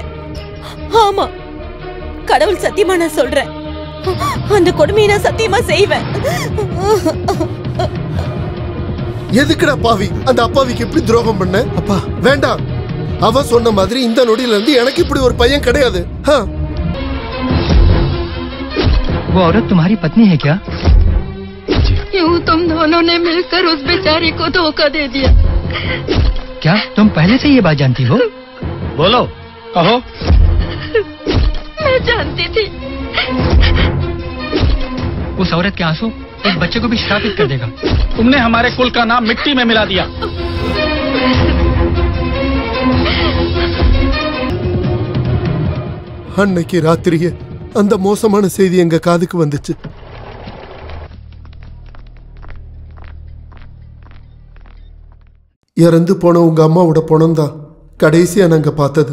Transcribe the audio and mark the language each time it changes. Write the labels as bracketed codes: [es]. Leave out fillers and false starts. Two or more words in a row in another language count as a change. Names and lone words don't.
[ta] ஆமா, கடவுள் சத்தியமா நான் சொல்றேன். அந்த கொடுமையை நான் சத்தியமா செய்வேன். எதுக்குடா பாவி அந்த அப்பாவிக்கு எப்படி துரோகம் பண்ண? அப்பா வேண்டாம். அவ சொன்ன மாதிரி இந்த நொடியில இருந்து எனக்கு இப்படி ஒரு பையன் கிடையாது. [hi] वो औरत तुम्हारी पत्नी है क्या? यूं तुम दोनों ने मिलकर उस बेचारी को धोखा दे दिया। क्या तुम पहले से ये बात जानती हो? बोलो, कहो। मैं जानती थी। उस उस औरत के आंसू एक बच्चे को भी श्रापित कर देगा। तुमने हमारे कुल का नाम मिट्टी में मिला दिया। [ta] அன்னைக்கு ராத்திரியே அந்த மோசமான செய்தி எங்க காதுக்கு வந்துச்சு. இறந்து போன உங்க அம்மாவோட பணம்தான் கடைசியா நாங்க பார்த்தது.